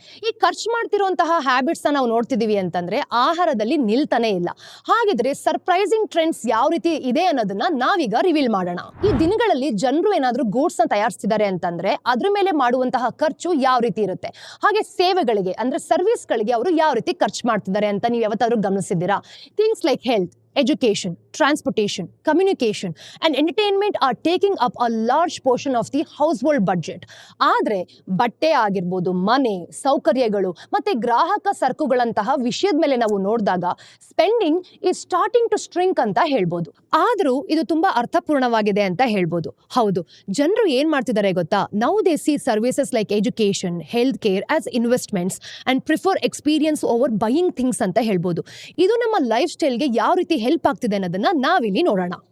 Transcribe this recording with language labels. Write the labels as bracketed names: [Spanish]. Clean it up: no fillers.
[Kannada] ಈ ಖರ್ಚು ಮಾಡ್ತಿರುವಂತಹ ಹ್ಯಾಬಿಟ್ಸ್ ನಾವು ನೋಡ್ತಿದೀವಿ ಅಂತಂದ್ರೆ ಆಹಾರದಲ್ಲಿ ನಿಲ್ತಾನೆ ಇಲ್ಲ. ಹಾಗಿದ್ರೆ ಸರ್ಪ್ರೈಸಿಂಗ್ ಟ್ರೆಂಡ್ಸ್ ಯಾವ ರೀತಿ ಇದೆ ಅನ್ನೋದನ್ನ ನಾವೀಗ ರಿವೀಲ್ ಮಾಡೋಣ. ಈ ದಿನಗಳಲ್ಲಿ ಜನರು ಏನಾದ್ರೂ ಗೂಡ್ಸ್ ನ ತಯಾರಿಸ್ತಿದ್ದಾರೆ ಅಂತಂದ್ರೆ ಅದ್ರ ಮೇಲೆ ಮಾಡುವಂತಹ ಖರ್ಚು ಯಾವ ರೀತಿ ಇರುತ್ತೆ, ಹಾಗೆ ಸೇವೆಗಳಿಗೆ ಅಂದ್ರೆ ಸರ್ವಿಸ್ ಗಳಿಗೆ ಅವರು ಯಾವ ರೀತಿ ಖರ್ಚು ಮಾಡ್ತಿದ್ದಾರೆ ಅಂತ ನೀವು ಯಾವತ್ತಾದ್ರೂ ಗಮನಿಸಿದ್ದೀರಾ? [English] Things like health, education, transportation, communication and entertainment are taking up a large portion of the household budget. [Kannada] ಆದ್ರೆ ಬಟ್ಟೆ ಆಗಿರ್ಬೋದು, ಮನೆ, ಸೌಕರ್ಯಗಳು ಮತ್ತೆ ಗ್ರಾಹಕ ಸರಕುಗಳಂತಹ ವಿಷಯದ ಮೇಲೆ ನಾವು ನೋಡಿದಾಗ [English] spending is starting to shrink [Kannada] ಅಂತ ಹೇಳ್ಬೋದು. ಆದ್ರೂ ಇದು ತುಂಬಾ ಅರ್ಥಪೂರ್ಣವಾಗಿದೆ ಅಂತ ಹೇಳ್ಬೋದು. ಹೌದು, ಜನರು ಏನ್ ಮಾಡ್ತಿದ್ದಾರೆ ಗೊತ್ತಾ, [English] now they see services like education, health care as investments and prefer experience over buying things [Kannada] ಅಂತ ಹೇಳ್ಬೋದು. ಇದು ನಮ್ಮ ಲೈಫ್ ಸ್ಟೈಲ್ಗೆ ಯಾವ ರೀತಿ ಹೆಲ್ಪ್ ಆಗ್ತಿದೆ ಅನ್ನೋದನ್ನ ನಾವಿಲ್ಲಿ ನೋಡೋಣ.